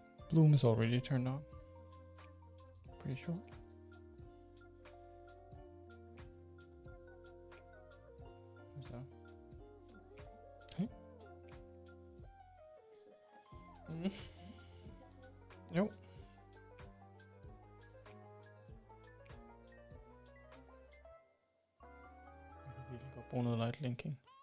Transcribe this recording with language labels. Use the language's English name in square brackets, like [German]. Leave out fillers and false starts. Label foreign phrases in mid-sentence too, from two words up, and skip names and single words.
[English] bloom is already turned on. Pretty sure. So. Hey. Jo. [Danish] Jeg kan virkelig godt bruge noget [English] light linking.